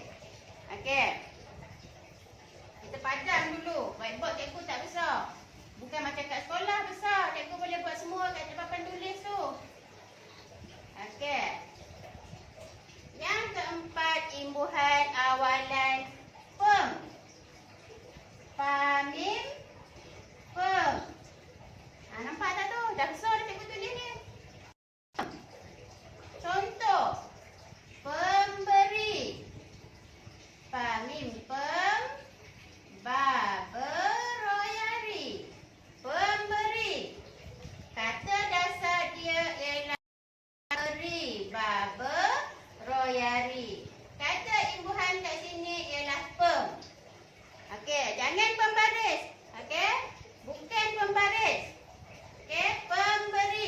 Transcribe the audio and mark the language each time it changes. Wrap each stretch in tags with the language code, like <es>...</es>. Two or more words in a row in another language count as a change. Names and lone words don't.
<ms>Okey. Kita padam dulu. Whiteboard cikgu tak besar. Bukan macam kat sekolah besar. Cikgu boleh buat semua kat papan tulis tu. Okey. Yang keempat, imbuhan awalan pem. Pamim, pem. Nampak tak tu? Dah besar dah cikgu tulis ni. Contoh. Pemberi. Pamim, pem. Ba, beroyari. Pemberi. Kata dasar dia ialah beri, ba, beroyari. Kata imbuhan kat sini ialah pem. Okey, jangan pembaris. Okey? Bukan pembaris. Okey, pemberi.</ms>